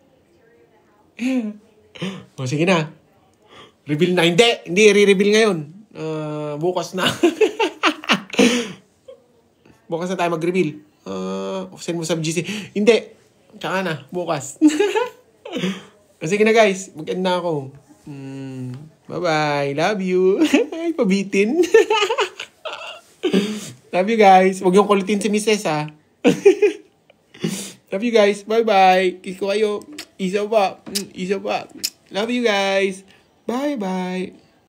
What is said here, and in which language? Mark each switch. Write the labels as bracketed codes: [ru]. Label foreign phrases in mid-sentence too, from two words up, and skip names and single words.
[tl] O, sige na. Reveal na. Hindi re-reveal ngayon. Bukas na. Bukas na tayo mag-reveal. Send mo sa GC. Hindi. Tsaka na. Bukas. Sige na guys. Mag-end na ako. [en] Bye-bye. Love you. [tl] Ay, pabitin. [en] Love you guys. [tl] Huwag yung kulitin si Mrs. [en] Love you guys. Bye-bye. [tl] Kiss ko kayo. Isa pa. [en] Love you guys. Bye-bye.